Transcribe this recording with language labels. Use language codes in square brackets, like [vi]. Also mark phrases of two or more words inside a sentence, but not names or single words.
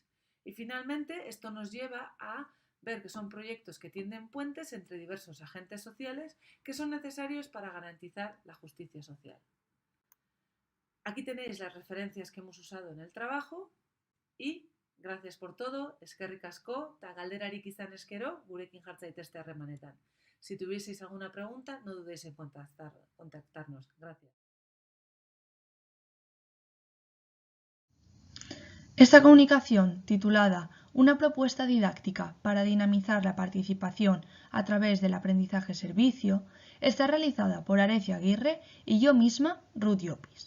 [es] Y finalmente, esto nos lleva a ver que son proyectos que tienden puentes entre diversos agentes sociales que son necesarios para garantizar la justicia social. Aquí tenéis las referencias que hemos usado en el trabajo y gracias por todo, [eu] eskerrik asko, eta galderarik izan eskero, gurekin jartza zaitezte harremanetan. [es] Si tuvieseis alguna pregunta, no dudéis en contactarnos. Gracias. Esta comunicación, titulada Una propuesta didáctica para dinamizar la participación a través del aprendizaje-servicio, está realizada por Arecia Aguirre y yo misma, Ruth Llopis.